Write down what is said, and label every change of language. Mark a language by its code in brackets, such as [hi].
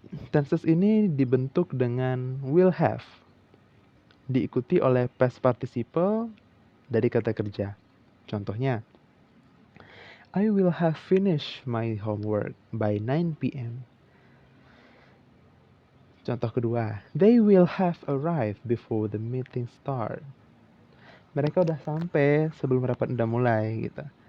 [id] Tenses ini dibentuk dengan will have, diikuti oleh past participle dari kata kerja. Contohnya, [en] I will have finished my homework by 9 p.m. [id] Contoh kedua, [en] they will have arrived before the meeting start. [id] Mereka udah sampai sebelum rapat udah mulai gitu.